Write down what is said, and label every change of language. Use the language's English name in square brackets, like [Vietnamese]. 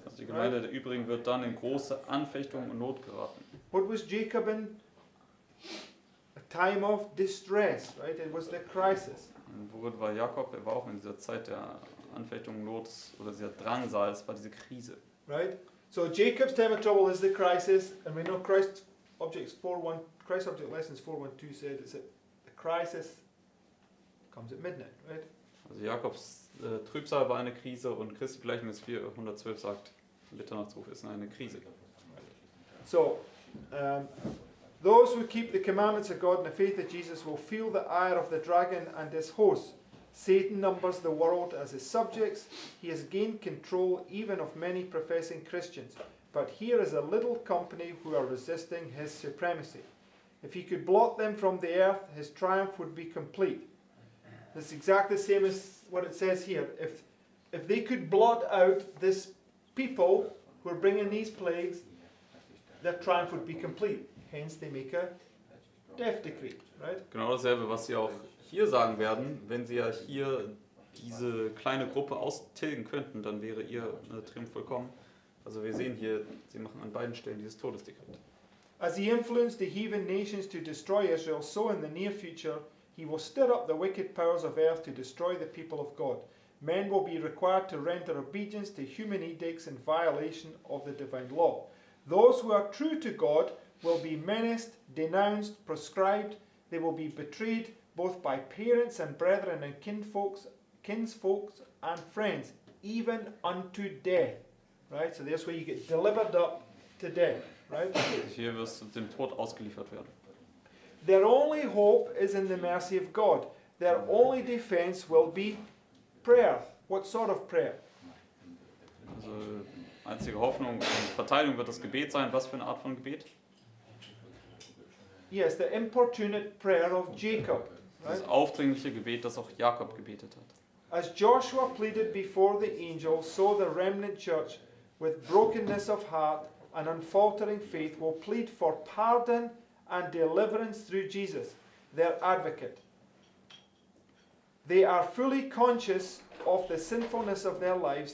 [German] Also die Gemeinde der Übrigen wird dann in große Anfechtung und Not geraten. [English] What was Jacob in? A time of distress, right? It was the crisis. [German] Und worin war Jakob? Er war auch in dieser Zeit der Anfechtung, Not oder dieser Drangsal, es war diese Krise. [English] Right? So Jacob's time of trouble is the crisis, and we know Christ Object Lessons 412 said it's that the crisis comes at midnight, right? [German] Also Jakobs Trübsal war eine Krise und Christi Gleichnis 412 sagt, Mitternachtsruf ist eine Krise. [English] So, those who keep the commandments of God and the faith of Jesus will feel the ire of the dragon and his hosts. Satan numbers the world as his subjects. He has gained control even of many professing Christians. But here is a little company who are resisting his supremacy. If he could blot them from the earth, his triumph would be complete. It's exactly the same as what it says here. If they could blot out this people who are bringing these plagues, their triumph would be complete. Hence they make a death decree, right? [German] Genau dasselbe, was sie auch hier sagen werden. Wenn sie ja hier diese kleine Gruppe austilgen könnten, dann wäre ihr Triumph vollkommen. Also wir sehen hier, sie machen an beiden Stellen dieses Todesdekret. [English] As he influenced the heathen nations to destroy Israel, so in the near future he will stir up the wicked powers of earth to destroy the people of God. Men will be required to render obedience to human edicts in violation of the divine law. Those who are true to God will be menaced, denounced, proscribed. They will be betrayed both by parents and brethren and kinsfolks and friends, even unto death. Right? So that's where you get delivered up to death. Right? [German] Hier wirst du dem Tod ausgeliefert werden. [English] Their only hope is in the mercy of God. Their only defense will be prayer. What sort of prayer? Also einzige Hoffnung und Verteidigung wird das Gebet sein. Was für eine Art von Gebet? Yes, the importunate prayer of Jacob. [German] Das [English] Right? [German] aufdringliche Gebet, das auch Jakob gebetet hat. [English] As Joshua pleaded before the angel, so the remnant church, with brokenness of heart and unfaltering faith, will plead for pardon and deliverance through Jesus, their advocate. They are fully conscious of the sinfulness of their lives.